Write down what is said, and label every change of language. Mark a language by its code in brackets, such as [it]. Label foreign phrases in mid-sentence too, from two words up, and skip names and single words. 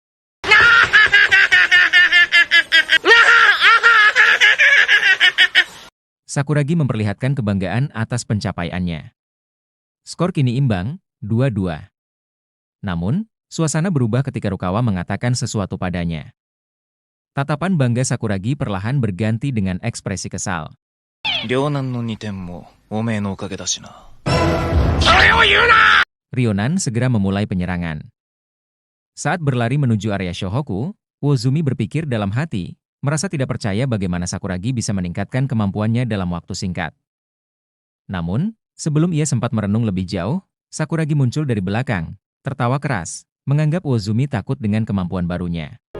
[id] Sakuragi memperlihatkan kebanggaan atas pencapaiannya. Skor kini imbang, 2-2. Namun, suasana berubah ketika Rukawa mengatakan sesuatu padanya. Tatapan bangga Sakuragi perlahan berganti dengan ekspresi kesal. [ja] 両南の2点もおめえのおかげだしな。 [id] Ryonan segera memulai penyerangan. Saat berlari menuju area Shohoku, Uozumi berpikir dalam hati, merasa tidak percaya bagaimana Sakuragi bisa meningkatkan kemampuannya dalam waktu singkat. Namun, sebelum ia sempat merenung lebih jauh, Sakuragi muncul dari belakang, tertawa keras, menganggap Uozumi takut dengan kemampuan barunya.